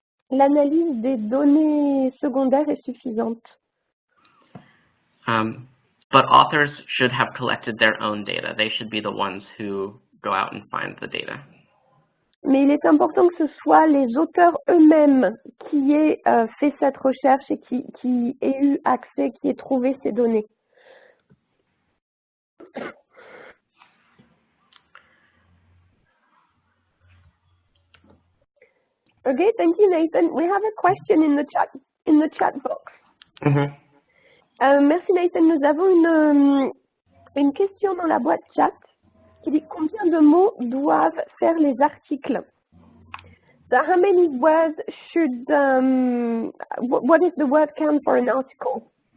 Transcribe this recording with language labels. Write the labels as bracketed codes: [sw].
[fr] L'analyse des données secondaires est suffisante. [en] But authors should have collected their own data. They should be the ones who go out and find the data. [fr] Mais il est important que ce soit les auteurs eux-mêmes qui aient fait cette recherche et qui aient eu accès, qui aient trouvé ces données. [en] Okay, thank you, Nathan. We have a question in the chat box. Mm-hmm. [fr] Merci, Nathan. Nous avons une question dans la boîte chat qui dit combien de mots doivent faire les articles. [en] So how many words should, what is the word count for an article?